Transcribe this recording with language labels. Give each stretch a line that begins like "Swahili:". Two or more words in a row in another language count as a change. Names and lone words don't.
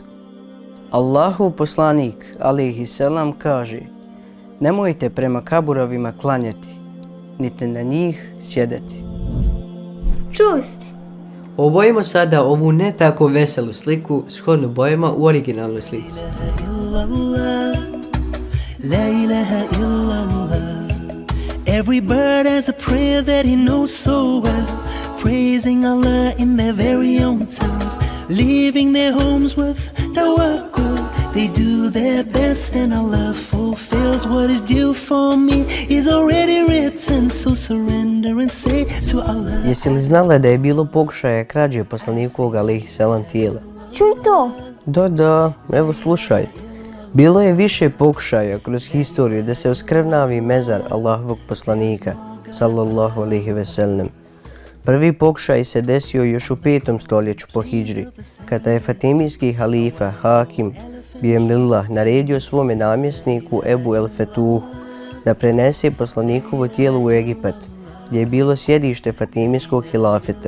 Bosnian: Allahov poslanik, alejhiselam, kaže: nemojte prema kaburovima klanjati, niti na njih sjedati. Čuli ste? Obojimo sada ovu ne tako veselu sliku shodno bojama u originalnoj slici.
Arabic: لا إله إلا الله.
English: Every bird has a prayer that he knows so well, praising Allah in their very own tongues, leaving their homes with tawakkul. They do their best and Allah fulfills what is due for me is already written, so surrender and say to Allah.
Bosnian: Jesi li znala da je bilo pokušaja krađe poslanikovog alejhiselam tijela? Čuj to! Da, evo slušaj. Bilo je više pokušaja kroz historiju da se oskrvnavi mezar Allahovog poslanika,
Arabic: صلى الله عليه وسلم.
Bosnian: Prvi pokušaj se desio još u 5. stoljeću po hidžri, kada je fatimijski halifa Hakim Bihemillah naredio svome namjesniku Ebu el Fetuhu da prenese poslanikovo tijelo u Egipat, gdje je bilo sjedište fatimijskog hilafeta.